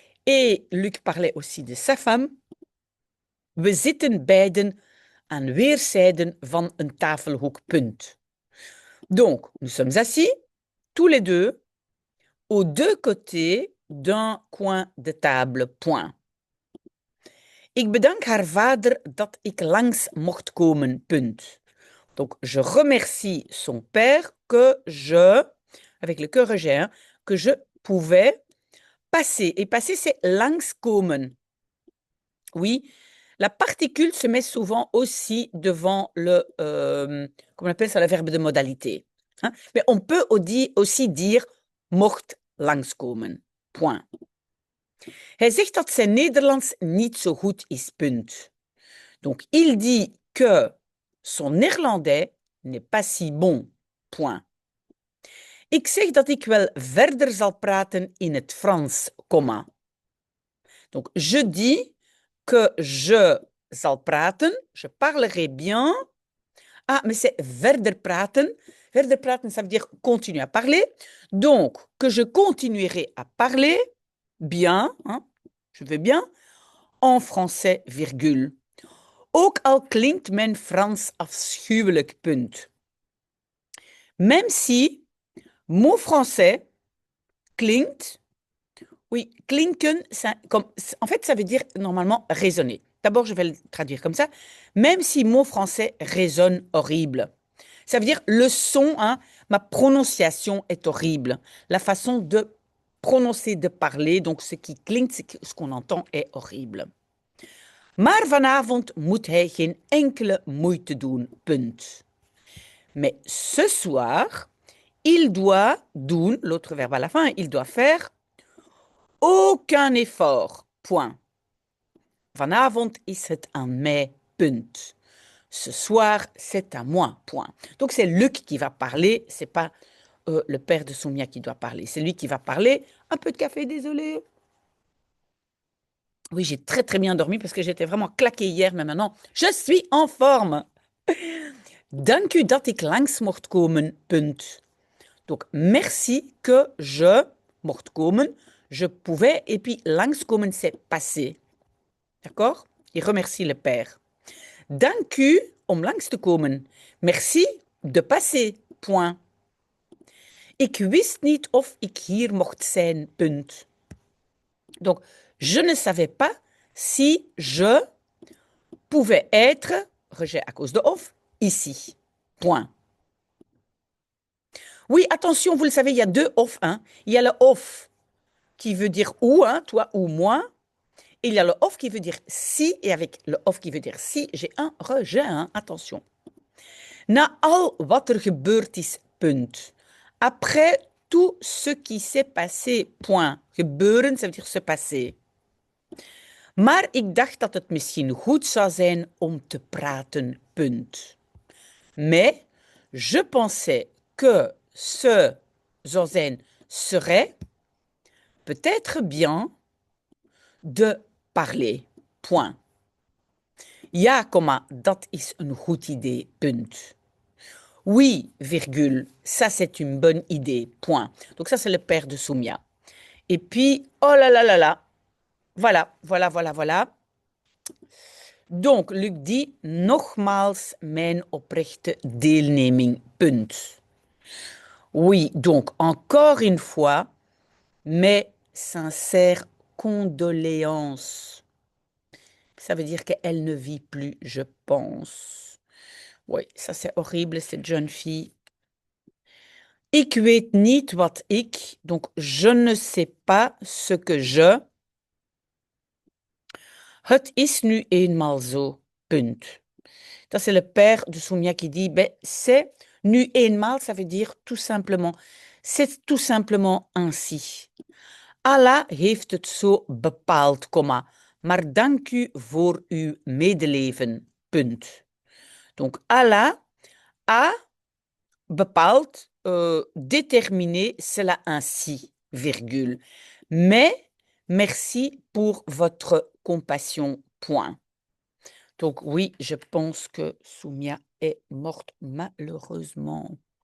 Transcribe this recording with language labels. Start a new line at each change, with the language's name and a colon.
French: Et Luc parlait aussi de sa femme.
Dutch: We zitten beiden aan weerszijden van een tafelhoek, punt.
French: Donc, nous sommes assis, tous les deux, aux deux côtés d'un coin de table, point.
Dutch: Ik bedank haar vader dat ik langs mocht komen, punt.
French: Donc, je remercie son père que je, avec le cœur rejet, que je pouvais passer. Et passer, c'est langskomen. Oui, la particule se met souvent aussi devant le, comment on appelle ça, le verbe de modalité. Hein? Mais on peut aussi dire
Dutch: mocht langskomen.
French: Point.
Dutch: Hij zegt dat zijn Nederlands niet zo goed is, punt.
French: Donc, il dit que son néerlandais n'est pas si bon, point.
Dutch: Ik zeg dat ik wel verder zal praten in het Frans, comma.
French: Donc, je dis que je
Dutch: zal praten,
French: je parlerai bien. Ah, mais c'est
Dutch: verder praten.
French: Verder praten, ça veut dire continuer à parler. Donc, que je continuerai à parler bien, hein, je vais bien, en français, virgule.
Dutch: Ook al klinkt mijn Frans afschuwelijk, punt.
French: Même si mon français klinkt, oui, klinken, en fait, ça veut dire normalement résonner. D'abord, je vais le traduire comme ça. Même si mon français résonne horrible. Ça veut dire le son, hein, ma prononciation est horrible. La façon de prononcer, de parler, donc ce qui klinkt, ce qu'on entend est horrible.
Dutch: Maar vanavond moet hij geen enkele moeite doen, punt.
French: Mais ce soir, il doit doen, l'autre verbe à la fin, il doit faire aucun effort, point.
Dutch: Vanavond is het aan mij, punt.
French: Ce soir, c'est à moi, point. Donc c'est Luc qui va parler, c'est pas le père de Soumia qui doit parler. C'est lui qui va parler. Un peu de café, désolé. Oui, j'ai très très bien dormi parce que j'étais vraiment claquée hier, mais maintenant, je suis en forme.
Dutch: Dank u dat ik langs mocht komen, punt.
French: Donc, merci que je
Dutch: mocht komen.
French: Je pouvais, et puis langskomen, c'est passer. D'accord? Il remercie le père.
Dutch: Dank u om langs te komen.
French: Merci de passer. Point.
Dutch: Ik wist niet of ik hier mocht zijn. Punt.
French: Donc, je ne savais pas si je pouvais être, rejet à cause de of, ici. Point. Oui, attention, vous le savez, il y a deux of. Hein. Il y a le of qui veut dire ou, hein, toi ou moi. Et il y a le of qui veut dire si. Et avec le of qui veut dire si, j'ai un rejet. Hein. Attention.
Dutch: Na al wat er gebeurd is, punt.
French: Après tout ce qui s'est passé, point. Gebeuren, ça veut dire se passer.
Dutch: Maar ik dacht dat het misschien goed zou zijn om te praten, punt.
French: Mais je pensais que zou zijn, serait peut-être bien de parler. Point.
Dutch: Ja, comma, dat is een goed idee. Punt.
French: Oui, virgule, ça c'est une bonne idée. Point. Donc ça c'est le père de Soumia. Et puis, oh là là là là. Voilà, voilà, voilà, voilà. Donc, Luc dit,
Dutch: nogmaals mijn oprechte deelneming. Punt.
French: Oui, donc, encore une fois, mes sincères condoléances. Ça veut dire qu'elle ne vit plus, je pense. Oui, ça c'est horrible, cette jeune fille.
Dutch: Ik weet niet wat ik,
French: donc je ne sais pas ce que je.
Dutch: Het is nu eenmaal zo, punt.
French: Ça c'est le père de Soumia qui dit, ben, c'est
Dutch: nu eenmaal,
French: ça veut dire tout simplement, c'est tout simplement ainsi.
Dutch: Allah heeft het zo bepaald, comma, maar dank u voor uw medeleven, punt.
French: Donc Allah a bepaald, déterminé cela ainsi, virgule. Mais merci pour votre compassion, point. Donc oui, je pense que Soumia est morte malheureusement.